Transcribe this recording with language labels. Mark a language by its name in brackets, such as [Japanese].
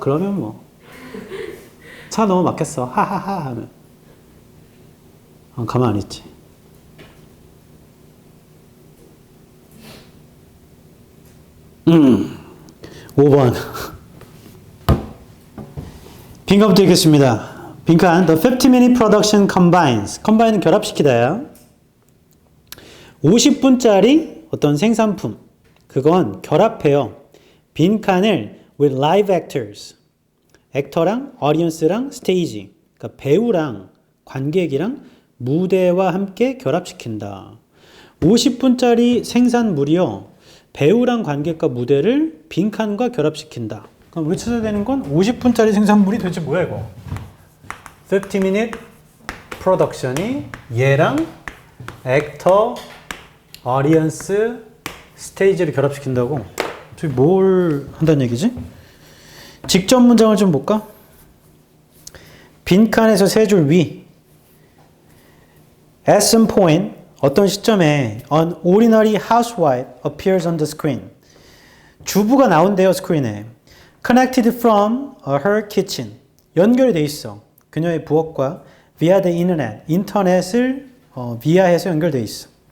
[Korean] 그러면 뭐 차 너무 막혔어 하하하 하면 가만 안 있지. 음 5번 빈칸부터 읽겠습니다. [English] 빈칸 The 50-minute production combines combine은 [Korean] 결합시키다야. 50분짜리 어떤 생산품 그건 결합해요. 빈칸을 [English] with live actors [Korean] 액터랑 audience랑 스테이지 그러니까 배우랑 관객이랑 무대와 함께 결합시킨다. 50분짜리 생산물이요. 배우랑 관객과 무대를 빈칸과 결합시킨다. 그럼 우리 찾아야 되는 건 50분짜리 생산물이 도대체 뭐야 이거? 50-minute production이 얘랑 액터, audience, 스테이지를 결합시킨다고? 저기 뭘 한다는 얘기지? 직접 문장을 좀 볼까? 빈칸에서 세 줄 위 [English] At some point [Korean] 어떤 시점에 [English] an ordinary housewife appears on the screen. [Korean] 주부가 나온대요 스크린에. [English] Connected from her kitchen. [Korean] 연결이 돼 있어. 그녀의 부엌과 [English] via the internet. [Korean] 인터넷을 via해서 연결돼 있어.